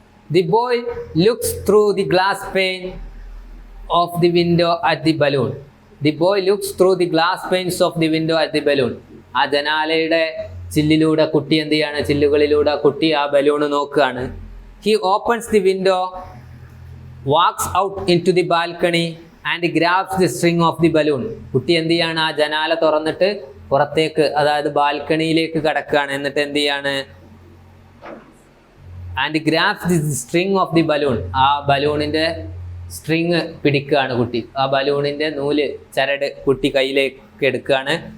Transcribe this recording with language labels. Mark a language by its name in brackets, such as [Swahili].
[English] The boy looks through the glass pane of the window at the balloon. The boy looks through the glass panes of the window at the balloon. [Malayalam] ആ ജനാലയുടെ ചില്ലിലൂടെ കുട്ടി എന്ത് ചെയ്യാണ്, ചില്ലുകളിലൂടെ കുട്ടി ആ balloon നോക്കുകയാണ്. [English] He opens the window, walks out into the balcony and grabs the string of the balloon. [Malayalam] കുട്ടി എന്ത് ചെയ്യാണ്, ആ ജനാല തുറന്നിട്ട് പുറത്തേക്ക്, അതായത് ബാൽക്കണിയിലേക്ക് കടക്കുകയാണ്. എന്നിട്ട് എന്ത് ചെയ്യാണ്, [English] And grabs the string of the balloon. [Malayalam] ആ ബലൂണിൻ്റെ സ്ട്രിങ് പിടിക്കുകയാണ് കുട്ടി. ആ ബലൂണിൻ്റെ നൂല്, ചരട് കുട്ടി കയ്യിലേക്ക് എടുക്കുകയാണ്.